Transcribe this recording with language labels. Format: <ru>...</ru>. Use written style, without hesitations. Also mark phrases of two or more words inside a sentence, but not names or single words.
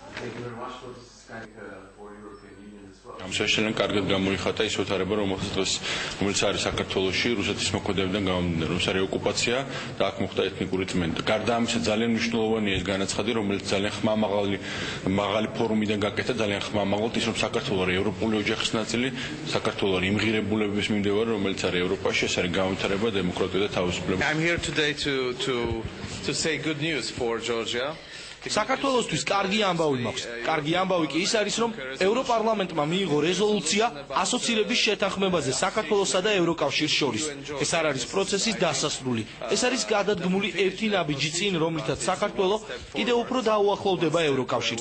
<ka>ამ შეშლენ კარგად გამოიხატა ის ვითარება, რომელიც არის საქართველოში რუსეთის მოქმედებიდან გამომდინარე, რომ ეს არის ოკუპაცია და აქ მოხდა ეთნიკური წმენდა. გარდა ამისა, ძალიან მნიშვნელოვანია ეს განაცხადი, რომელიც ძალიან მაღალი ფორუმიდან გაკეთა, ძალიან ხმამაღალთ ის, რომ საქართველო არის ევროპული ოჯახის ნაწილი, საქართველო არის იმ ღირებულებების მიმდევარი, რომელიც არის ევროპაში, ეს არის განვითარება, დემოკრატია და თავისუფლება.</ka> <en>I'm here today to say good news for Georgia.</en> <ka>საქართველოსთვის კარგი ამბავი მაქვს. კარგი ამბავი კი ის არის, რომ ევროპარლამენტმა მიიღო რეზოლუცია ასოცირების შეთანხმებაზე საქართველოსა და ევროკავშირს შორის. ეს არ არის პროცესის დასასრული. ეს არის გადადგმული ერთი ნაბიჯი წინ, რომლითაც საქართველო კიდევ უფრო დაუახლოვდება ევროკავშირს.</ka>